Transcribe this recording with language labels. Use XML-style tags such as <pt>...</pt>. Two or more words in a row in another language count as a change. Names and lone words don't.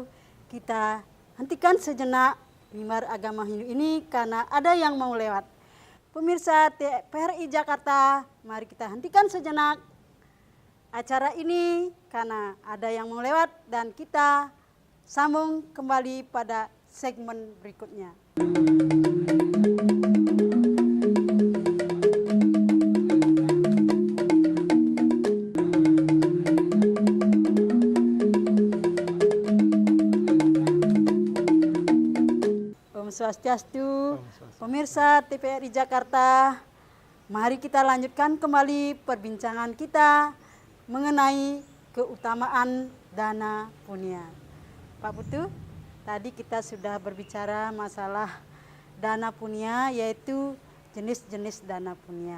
<id>Kita hentikan sejenak mimbar agama Hindu ini karena ada yang mau lewat. Pemirsa TVRI Jakarta, mari kita hentikan sejenak acara ini karena ada yang mau lewat, dan kita sambung kembali pada segmen berikutnya.</id> <sa>Om Swastiastu,</sa> <id>pemirsa TVRI Jakarta, mari kita lanjutkan kembali perbincangan kita mengenai keutamaan dana punya. Pak Putu, tadi kita sudah berbicara masalah dana punya, yaitu jenis-jenis dana punya.</id>